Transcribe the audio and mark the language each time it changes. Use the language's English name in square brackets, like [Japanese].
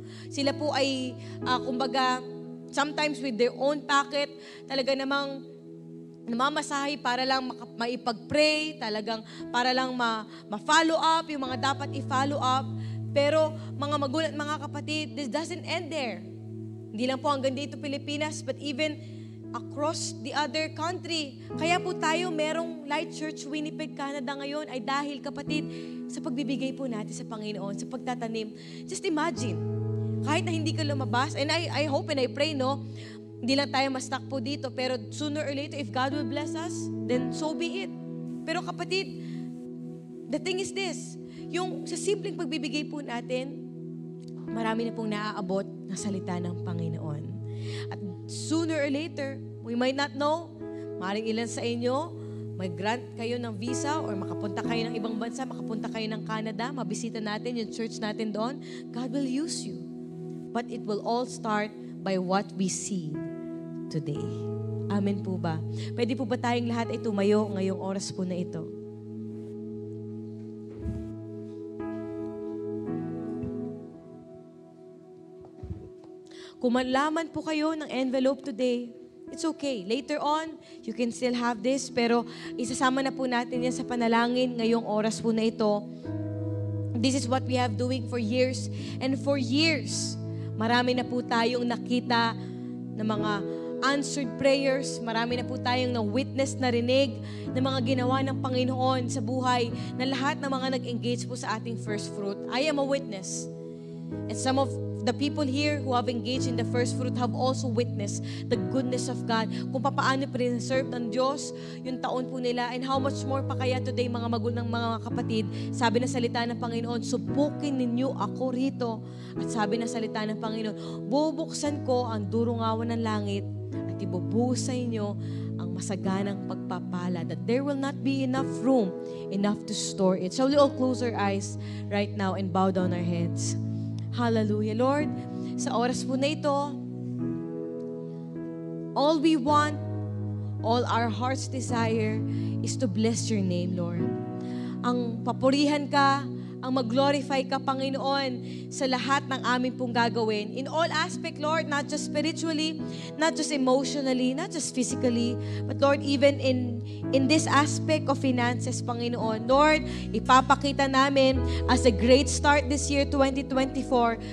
[Filipino] Sila po ay, kumbaga, [English] sometimes with their own packet, [Filipino] talaga namang namamasahe para lang maipag-pray, talagang para lang ma-follow up, yung mga dapat i-follow up. Pero mga magulang, mga kapatid, [English] this doesn't end there. [Filipino] Hindi lang po hanggang dito Pilipinas, [English] but even across the other country. [Filipino] Kaya po tayo merong Light Church Winnipeg, Canada ngayon ay dahil, kapatid, sa pagbibigay po natin sa Panginoon, sa pagtatanim. [English] Just imagine, [Filipino] kahit na hindi ka lumabas, [English] and I hope and I pray, no, [Filipino] hindi lang tayo ma-stuck po dito, [English] pero sooner or later, if God will bless us, then so be it. [Filipino] Pero kapatid, [English] the thing is this, [Filipino] yung sa simpleng pagbibigay po natin, marami na pong naaabot na salita ng Panginoon. At sooner or later, we might not know, maaaring ilan sa inyo, may grant kayo ng visa or makapunta kayo ng ibang bansa, makapunta kayo ng Canada, mabisita natin yung church natin doon, [English] God will use you. But it will all start by what we see today. [Filipino] Amen po ba? Pwede po ba tayong lahat ay tumayo ngayong oras po na ito? Kung malaman po kayo ng envelope today, [English] it's okay. Later on, you can still have this, [Filipino] pero isasama na po natin yan sa panalangin ngayong oras po na ito. [English] This is what we have doing for years. [Filipino] And for years, marami na po tayong nakita ng mga answered prayers. Marami na po tayong na-witness, narinig ng mga ginawa ng Panginoon sa buhay na lahat ng mga nag-engage po sa ating first fruit. [English] I am a witness. And some of the people here who have engaged in the first fruit have also witnessed the goodness of God. [Filipino] Kung paano preserve ng Diyos yung taon po nila, [English] and how much more [Filipino] pa kaya today, mga magulang, mga kapatid. Sabi na salita ng Panginoon, subukin ninyo ako rito. At sabi na salita ng Panginoon, bubuksan ko ang durungawan ng langit at ibubuhos sa inyo ang masaganang pagpapala, [English] that there will not be enough room, enough to store it. Shall we all close our eyes right now and bow down our heads? Hallelujah. Lord, [Filipino] sa oras po na ito, [English] all we want, all our heart's desire is to bless your name, Lord. [Filipino] Ang papurihan ka, ang mag-glorify ka, Panginoon, sa lahat ng aming pong gagawin. [English] In all aspect, Lord, not just spiritually, not just emotionally, not just physically, but Lord, even in this aspect of finances, Panginoon. Lord, [Filipino] ipapakita namin [English] as a great start this year, 2024.